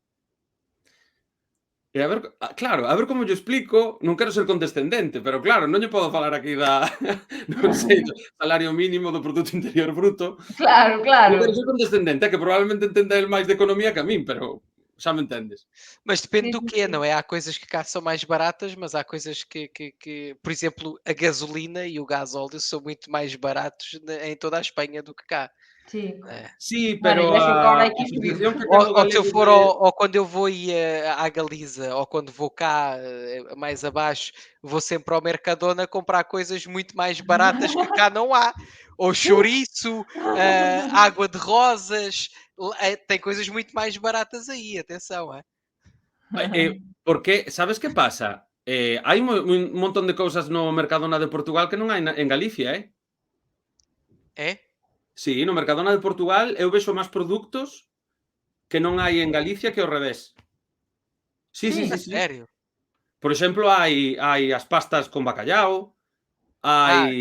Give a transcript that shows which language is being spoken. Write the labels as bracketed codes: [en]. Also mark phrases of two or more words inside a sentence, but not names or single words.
[gl] E a ver, claro, a ver como llo explico, non quero ser condescendente, pero claro, non lle podo falar aquí non sei, do salario mínimo, do produto interior bruto. Non Claro. quero ser condescendente, que probablemente entenda el máis de economía que a min, pero xa me entendes. [pt] Mas depende do Sim, quê, sim. não é? Há coisas que cá são mais baratas, mas há coisas que por exemplo, a gasolina e o gasóleo são muito mais baratos em toda a Espanha do que cá. [gl] Sí. Sí, Bueno, pero e vexo que agora a aquí subiu. percepción que ten o [pt] Ou se eu [gl] galego [pt] for [gl] de... [pt] ou quando eu vou à Galiza, ou quando vou cá mais abaixo, vou sempre ao Mercadona comprar coisas muito mais baratas que cá não há. Ou chouriço, água de rosas, tem coisas muito mais baratas aí, atenção. [gl] Porque, sabes que pasa? Hai un montón de cousas no Mercadona de Portugal que non hai en Galicia, [pt] É? [gl] Sí, no Mercadona de Portugal eu vexo máis produtos que non hai en Galicia que ao revés. Sí. [pt] Sério? [gl] Por exemplo, hai as pastas con bacalhau, hai...